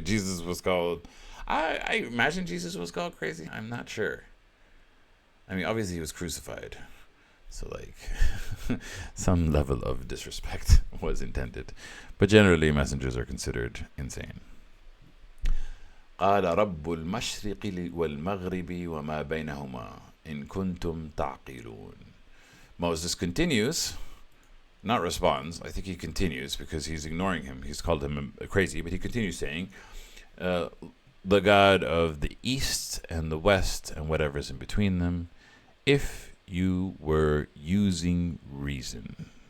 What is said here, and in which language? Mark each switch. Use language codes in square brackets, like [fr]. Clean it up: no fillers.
[en] Jesus was called... I imagine Jesus was called crazy. I'm not sure. I mean, obviously he was crucified. So like some level of disrespect was intended. But generally messengers are considered insane. [ar] قال رب المشرق والمغرب وما بينهما إن كنتم تعقلون. [en] Moses continues, not responds. I think he continues because he's ignoring him. He's called him crazy, but he continues saying, the God of the east and the west and whatever's in between them, if you were using reason.